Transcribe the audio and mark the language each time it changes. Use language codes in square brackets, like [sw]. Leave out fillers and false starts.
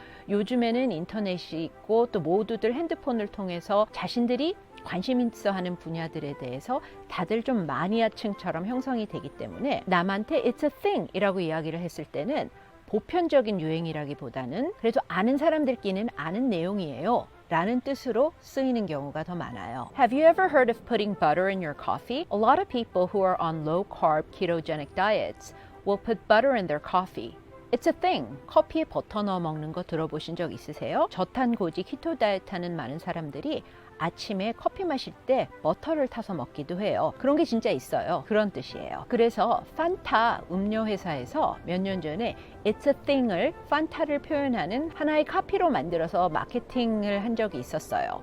[ko] 요즘에는 인터넷이 있고 또 모두들 핸드폰을 통해서 자신들이 관심 있어 하는 분야들에 대해서 다들 좀 마니아층처럼 형성이 되기 때문에 남한테 It's a thing 이라고 이야기를 했을 때는 보편적인 유행이라기보다는 그래도 아는 사람들끼리는 아는 내용이에요 라는 뜻으로 쓰이는 경우가 더 많아요. [en] Have you ever heard of putting butter in your coffee? A lot of people who are on low-carb ketogenic diets will put butter in their coffee. It's a thing. [ko] 커피에 버터 넣어 먹는 거 들어보신 적 있으세요? 저탄고지 키토 다이어트 하는 많은 사람들이 아침에 커피 마실 때 버터를 타서 먹기도 해요. 그런 게 진짜 있어요. 그런 뜻이에요. 그래서 판타 음료 회사에서 몇 년 전에 It's a thing을 판타를 표현하는 하나의 카피로 만들어서 마케팅을 한 적이 있었어요.